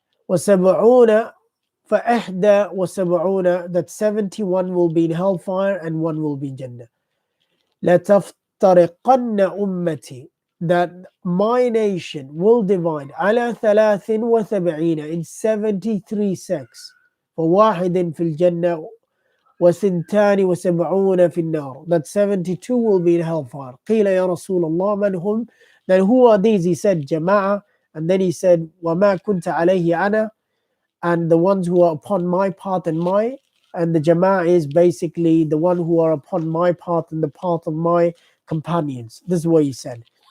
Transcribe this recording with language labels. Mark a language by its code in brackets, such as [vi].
[ar] وَسَبْعُونَ فَإِحْدَى [en] that 71 will be in hellfire and one will be in Jannah. [ar] لَتَفْتَرِقَنَّ أُمَّتِي, [en] that my nation will divide على 73 in 73 sects. [ar] فواحد في الجنة و72 في النار, [en] that 72 will be in hellfire. [ar] قيل يا رسول الله من هم? [en] Then who are these? He said جماعة, and then he said [ar] وما كنت عليه أنا, [en] and the ones who are upon my path and the Jama'ah is basically the one who are upon my path and the path of my companions. This is what he said.